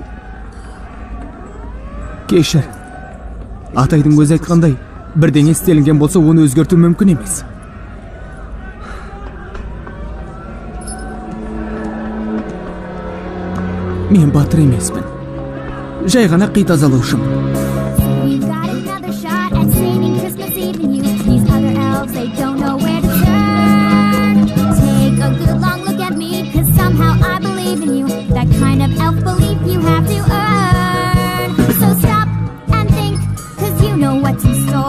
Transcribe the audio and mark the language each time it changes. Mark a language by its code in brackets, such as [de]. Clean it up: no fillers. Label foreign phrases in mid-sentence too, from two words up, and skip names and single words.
[kk] Кешір. Атайдың өзі айтқандай, бірдеңе істелінген болса, оны өзгерту мүмкін емес. Мен батыр емеспін. Жай ғана қи тазалаушымын. [en] We've got another shot at saving Christmas Eve and you. These other elves, they don't know where to turn. Take a good long look at me, 'cause somehow I believe in you. That kind of elf belief you have to earn. So stop and think, 'cause you know what's in store.